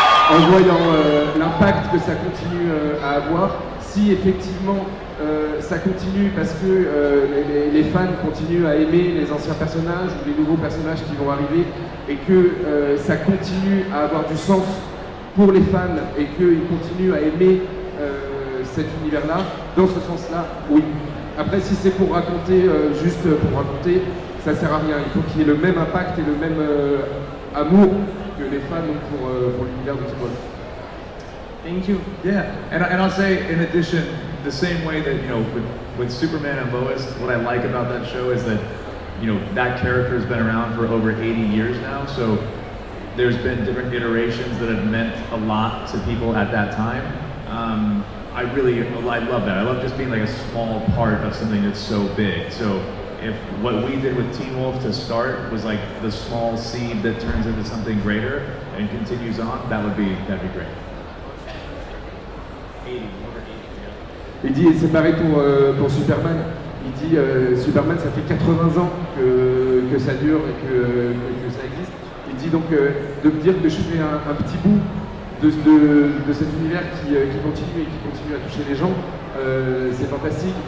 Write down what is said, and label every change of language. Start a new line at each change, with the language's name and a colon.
French: En voyant l'impact que ça continue à avoir, si effectivement ça continue parce que les fans continuent à aimer les anciens personnages ou les nouveaux personnages qui vont arriver et que ça continue à avoir du sens pour les fans et qu'ils continuent à aimer cet univers-là, dans ce sens-là, oui. Après, si c'est pour raconter, juste pour raconter, ça sert à rien. Il faut qu'il y ait le même impact et le même amour que les fans ont pour l'univers de Teen Wolf.
English: Thank you. Yeah, and I'll say, in addition, the same way that, you know, with Superman and Lois, what I like about that show is that, you know, that character has been around for over 80 years now, so there's been different iterations that have meant a lot to people at that time. I love that. I love just being like a small part of something that's so big. So if what we did with Teen Wolf to start was like the small seed that turns into something greater and continues on, that'd be great. 80, over 80, yeah.
French: Il dit, et c'est pareil pour Superman, il dit Superman ça fait 80 ans que ça dure et que ça existe. Il dit donc de me dire que je fais un petit bout de cet univers qui continue et qui continue à toucher les gens, c'est fantastique.